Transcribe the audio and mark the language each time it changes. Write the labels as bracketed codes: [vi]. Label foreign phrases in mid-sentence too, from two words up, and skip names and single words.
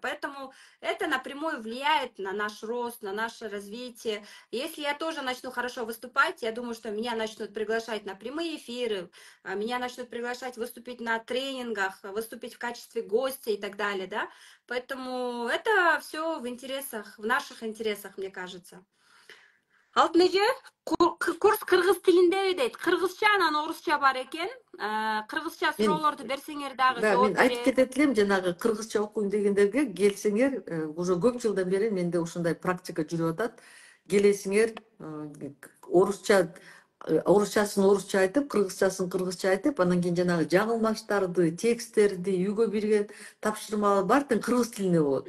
[ru] Поэтому это напрямую влияет на наш рост, на наше развитие. Если я тоже начну хорошо выступать, я думаю, что меня начнут приглашать на прямые эфиры, меня начнут приглашать выступить на тренингах, выступить в качестве гостя и так далее, да. Поэтому это все в интересах, в наших интересах, мне кажется. [ky] Алтын эже, курс кыргыз тилинде дейт. Кыргызча анан орусча бар экен. Кыргызча Мен суроолорду берсеңер дагы да, мен жооп айтып берет. кетет элем, жанагы кыргызча окуйм дегендерге келсеңер, уже көп жылдан бери менде ушундай практика жүрүп атат. Келесиңер, орусча орусчасын орусча айтып, кыргызчасын кыргызча айтып, анан кийин жанагы жаңылмаштарды, тексттерди, үйгө берген тапшырмалар баардыгы кыргыз тилинде болот.